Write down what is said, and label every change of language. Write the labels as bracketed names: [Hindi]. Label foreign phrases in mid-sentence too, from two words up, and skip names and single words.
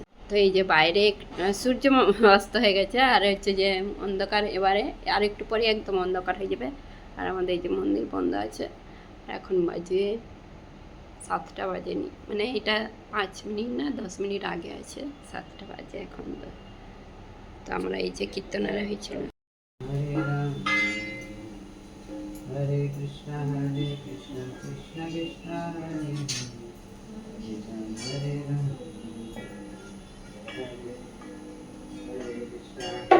[Bangla] তো এই যে বাইরে সূর্য অস্ত হয়ে গেছে, আর হচ্ছে যে অন্ধকার, এবারে আর একটু পরে একদম অন্ধকার হয়ে যাবে। আর আমাদের এই যে মন্দির বন্ধ আছে। এখন বাজে 7টা বাজেনি, মানে এটা 5 মিনিট না 10 মিনিট আগে আছে, 7টা বাজে এখন। তো আমরা এই যে কীর্তনারা হয়েছিল। Hare Krishna Krishna Krishna Hare Hare Hare Rama Hare Krishna